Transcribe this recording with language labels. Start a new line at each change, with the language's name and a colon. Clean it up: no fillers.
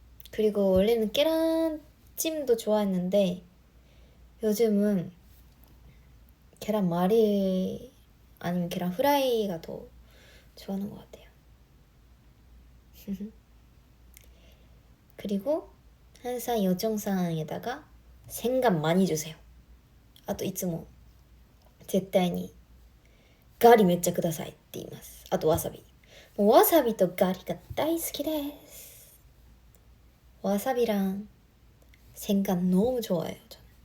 Korean: 그리고 원래는 계란찜도 좋아했는데 요즘은 계란 말이 아니면 계란 후라이가 더 좋아하는 것 같아요. 그리고 항상 요청사항에다가 생강 많이 주세요.
Japanese: あといつも絶対にガリめっちゃくださいって言います。あとわさび。もうわさびとガリが大好きです。
Korean: 와사비랑 생강 너무 좋아해요. 저는.